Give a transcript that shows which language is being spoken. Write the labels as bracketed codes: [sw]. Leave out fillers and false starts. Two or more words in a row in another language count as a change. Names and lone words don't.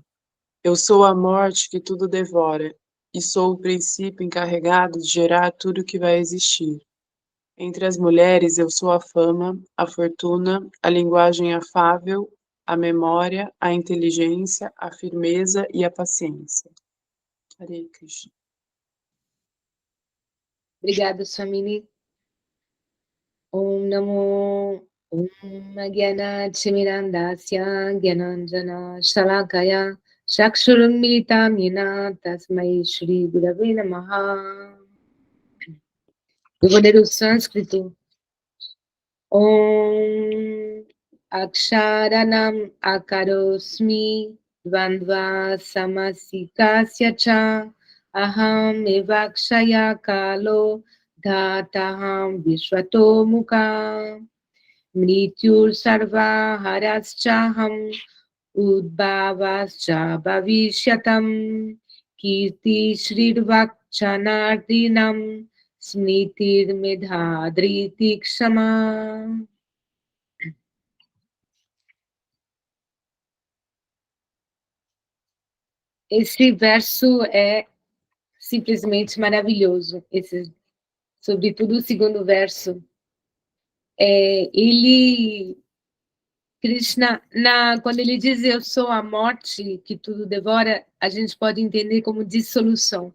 [pt] Eu sou a morte que tudo devora, e sou o princípio encarregado de gerar tudo que vai existir. Entre as mulheres, eu sou a fama, a fortuna, a linguagem afável, a memória, a inteligência, a firmeza e a paciência. Hare Krishna. Obrigada, Swamini. [sa] Om Namo Jnanachimirantasya Jnananjana Shalakaya Chakshurunmilitam Yena Tasmai Shri Gurave Namaha. [pt] Eu vou ler o sânscrito. [sa] Om Aksharanam Akarosmi Dvandva Samasikasya Cha Aham Evakshaya Kalo Dhataham Vishwato Mukha Mrityur Sarva Haraschaham Udbhavascha Bhavishyatam Kirti Shrirvakchanardinam Smritir Medhadriti Kshama. [pt] Esse verso é simplesmente maravilhoso. Sobretudo o segundo verso. Krishna, quando ele diz eu sou a morte que tudo devora, a gente pode entender como dissolução.